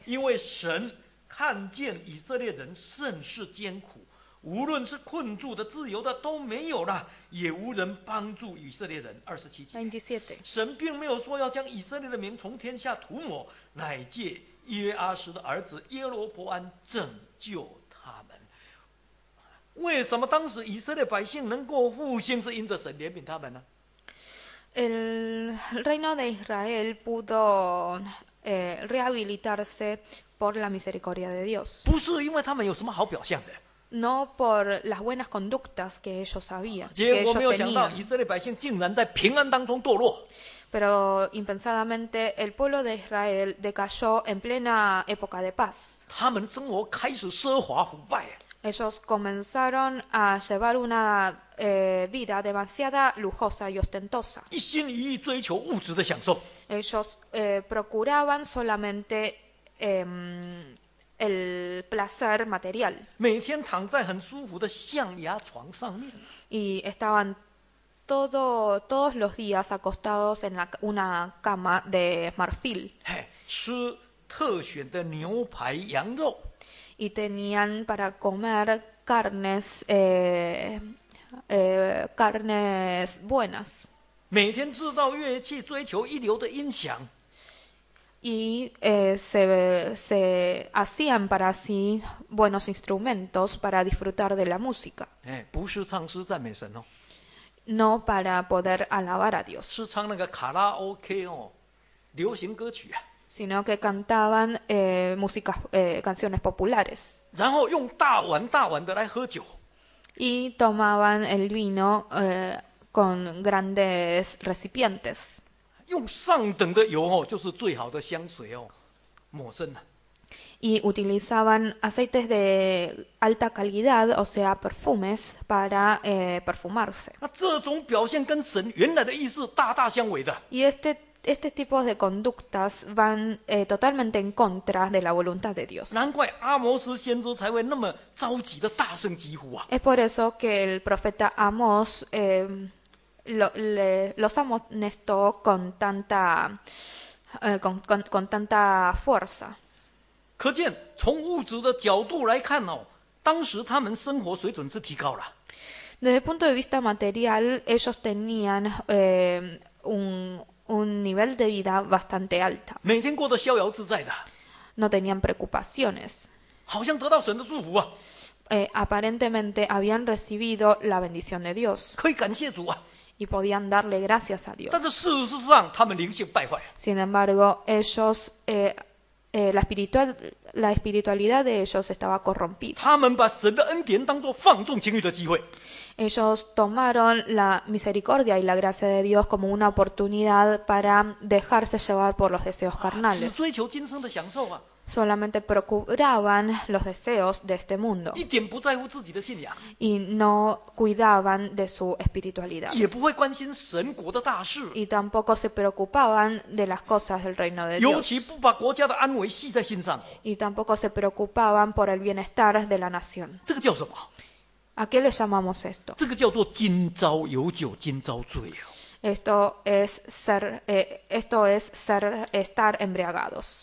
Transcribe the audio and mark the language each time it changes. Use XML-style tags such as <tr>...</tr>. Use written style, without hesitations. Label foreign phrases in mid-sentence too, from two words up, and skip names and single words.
<zh>因为神看见以色列人甚是艰苦，无论是困住的、自由的都没有了，也无人帮助以色列人。27节， 27. 神并没有说要将以色列的名从天下涂抹，乃借约阿斯的儿子耶罗波安拯救他们。为什么当时以色列百姓能够复兴，是因着神怜悯他们呢？</zh> <es>El reino de Israel pudo rehabilitarse por la misericordia de Dios.</es> <zh>不是因为他们有什么好表象的，</zh> <es>no por las buenas conductas que ellos sabían,</es> <zh>结</zh> <es>que</es> <zh>果没有</zh> <es>ellos</es> <zh>想到，</zh> <es>tenían.</es> <zh>以色列百姓竟然在平安当中堕落。</zh> <es>Pero impensadamente el pueblo de Israel decayó en plena época de paz.</es> <zh>他们的生活开始奢华腐败，</zh> <es>Ellos comenzaron a llevar una vida demasiado lujosa y ostentosa.</es> <zh>一心一意追求物质的享受。</zh> <es>Ellos procuraban solamente el placer material</es> <zh>每天躺在很舒服的象牙床上面，</zh> <es>y estaban todos los días acostados en una cama de marfil</es> <zh>嘿，吃特选的牛排、羊肉，</zh> <es>y tenían para comer carnes buenas</es> <zh>每天制造乐器，追求一流的音响。</zh> <es>y se hacían para sí buenos instrumentos para disfrutar de la música,</es> <zh>哎，不是唱诗赞美神哦，</zh> <es>no para poder alabar a Dios,</es> <zh>是唱那个卡拉 OK 哦，流行歌曲啊。</zh> <es>sino que cantaban canciones populares</es> <zh>然后用大碗大碗的来喝酒，</zh> <es>y tomaban el vino con grandes recipientes</es> <zh>用上等的油哦，就是最好的香水哦，抹身啊。</zh> <es>y utilizaban aceites de alta calidad, o sea, perfumes, para perfumarse.</es> <zh>那这种表现跟神原来的意思大大相违的。</zh> <es>Y este tipo de conductas van totalmente en contra de la voluntad de Dios.</es> <zh>难怪阿摩斯先知才会那么着急的大声疾呼啊！</zh> <es>Es por eso que el profeta Amós los amonestó con tanta fuerza.</es> <zh>可见从物质的角度来看哦，当时他们生活水准是提高了，</zh> <es>Desde el punto de vista material, ellos tenían un nivel de vida bastante alta.</es> <zh>每天过得逍遥自在的，</zh> <es>No tenían preocupaciones.</es> <zh>好像得到神的祝福啊，</zh> <es>Aparentemente habían recibido la bendición de Dios</es> <zh>可以感谢主啊。</zh> <es>y podían darle gracias a Dios.</es> <zh>但是事实上，他们灵性败坏，</zh> <es>Sin embargo, ellos, la espiritualidad de ellos estaba corrompida.</es> <zh>他们把神的恩典当作放纵情欲的机会，</zh> <es>Ellos tomaron la misericordia y la gracia de Dios como una oportunidad para dejarse llevar por los deseos</es> <zh>只</zh> <es>carnales.</es> <zh>追求今生的享受啊，</zh> <es>Solamente procuraban los deseos de este mundo</es> <zh>一点不在乎自己的信仰，</zh> <es>y no cuidaban de su espiritualidad.</es> <zh>也不会关心神国的大事，</zh> <es>Y tampoco se preocupaban de las cosas del reino de</es> <zh>尤</zh> <es>Dios.</es> <zh>其不把国家的安危系在心上。</zh> <es>Y tampoco se preocupaban por el bienestar de la nación.</es> <zh>这个叫什么？</zh> <es>¿A qué le llamamos esto?</es> <zh>这个叫做今朝有酒今朝醉哦。</zh> <es>Esto es estar embriagados.</es>